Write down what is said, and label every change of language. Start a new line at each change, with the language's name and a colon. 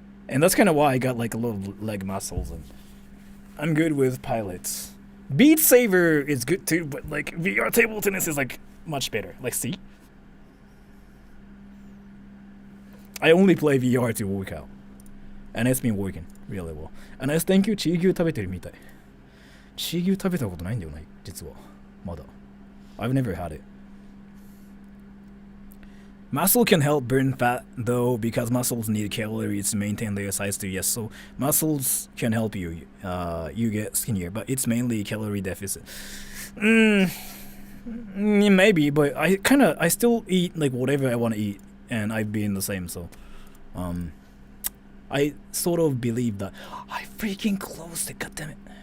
English: And that's kind of why I got like a little leg muscles, and I'm good with pilots. Beat Saber is good too, but like VR table tennis is like much better. Like, see? I only play VR to work out. And it's been working really well. And as thank you,
Japanese: チー牛食べてるみたい。チー牛食べたことないんだよね、実は。まだ。
English: I've never had it. Muscle can help burn fat though, because muscles need calories to maintain their size too. Yes, so muscles can help you you get skinnier, but it's mainly calorie deficit. Maybe, but I still eat like whatever I want to eat, and I've been the same, so I sort of believe that I freaking closed it, goddammit.